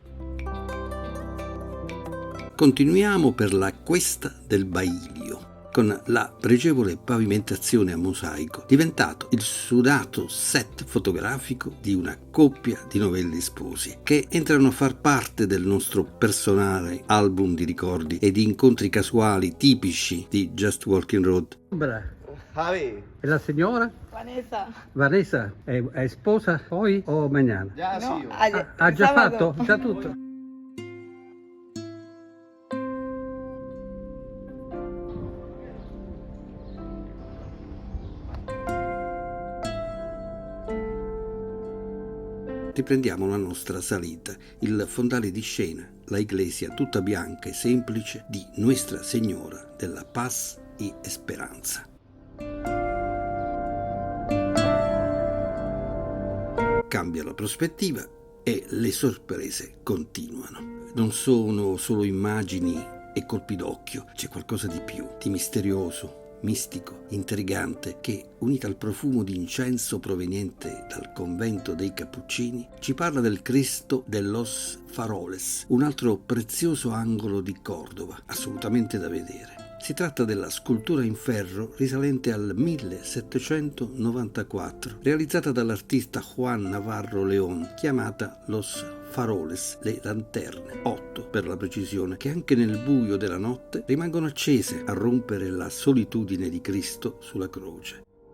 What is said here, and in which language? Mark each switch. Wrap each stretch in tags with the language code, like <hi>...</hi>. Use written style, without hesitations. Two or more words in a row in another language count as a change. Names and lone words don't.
<it>Continuiamo per la Cuesta del Bailio, con la pregevole pavimentazione a mosaico, diventato il sudato set fotografico di una coppia di novelli sposi, che entrano a far parte del nostro personale album di ricordi e di incontri casuali tipici di Just Walking Road. Javi. E la signora? Vanessa, è sposa poi o mañana?</it> <es>Ya, No, sí.</es> <it>Ha già fatto? Già tutto? Riprendiamo la nostra salita, il fondale di scena, la iglesia tutta bianca e semplice di Nuestra Signora della Paz y Esperanza. Cambia la prospettiva e le sorprese continuano. Non sono solo immagini e colpi d'occhio, c'è qualcosa di più, di misterioso, mistico, intrigante, che, unita al profumo di incenso proveniente dal convento dei Cappuccini, ci parla del Cristo de los Faroles, un altro prezioso angolo di Cordova, assolutamente da vedere. Si tratta della scultura in ferro risalente al 1794, realizzata dall'artista Juan Navarro León, chiamata Los Faroles, le lanterne, 8 per la precisione, che anche nel buio della notte rimangono accese a rompere la solitudine di Cristo sulla croce.</it>